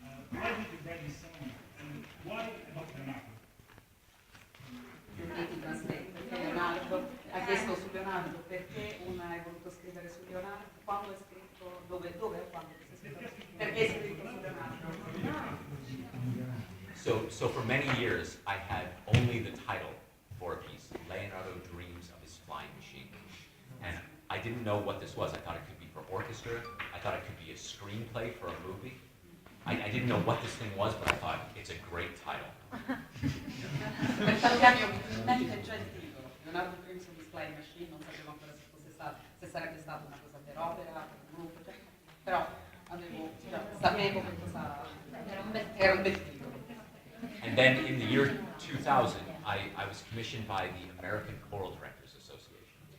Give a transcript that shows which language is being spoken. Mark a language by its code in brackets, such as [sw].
[en] Why did you write this song, and why about Leonardo? [it] Perché Leonardo ha chiesto su Leonardo perché hai voluto scrivere su Leonardo, quando hai scritto, dove e quando hai scritto, perché hai scritto su Leonardo. [en] So for many years, I had only the title for a piece, Leonardo Dreams of His Flying Machine. And I didn't know what this was. I thought it could be for orchestra. I thought it could be a screenplay for a movie. I didn't know what this thing was, but I thought, it's a great title. [it] Per tanti anni ho in mente già il titolo, Leonardo Dreams of His Flying Machine, non sapevo ancora se sarebbe stata una cosa per opera, per un gruppo, però sapevo che cosa era un bel titolo. [en] And then in the year 2000, I was commissioned by the American Choral Directors Association.